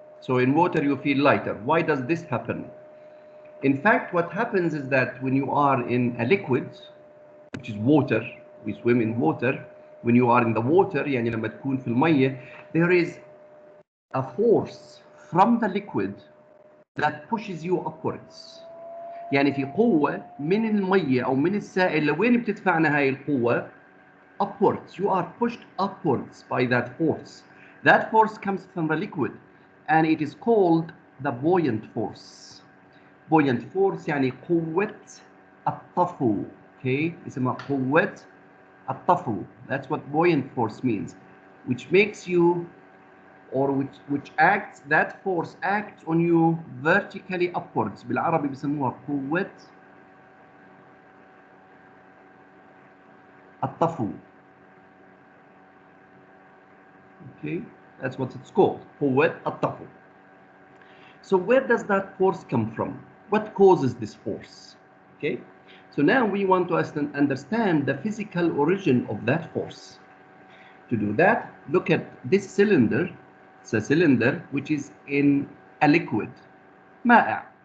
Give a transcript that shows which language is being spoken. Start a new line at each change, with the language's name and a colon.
English: So in water, you feel lighter. Why does this happen? In fact, what happens is that when you are in a liquid, which is water, we swim in water. When you are in the water,
Arabic: يعني لما تكون في المية,
English: there is a force from the liquid that pushes you upwards.
Arabic: يعني في قوة من المية أو من السائل لوين بتدفعنا هاي القوة؟
English: Upwards. You are pushed upwards by that force. That force comes from the liquid and it is called the buoyant force.
Arabic: Buoyant force يعني قوة الطفو. Okay, اسمها قوة الطفو.
English: That's what buoyant force means, which makes you, or which acts, that force acts on you vertically upwards.
Arabic: بالعربي بيسموها قوة الطفو.
English: Okay, that's what it's called, قوة الطفو. So where does that force come from? What causes this force? Okay, so now we want to understand the physical origin of that force. To do that, look at this cylinder. It's a cylinder which is in a liquid, مائع.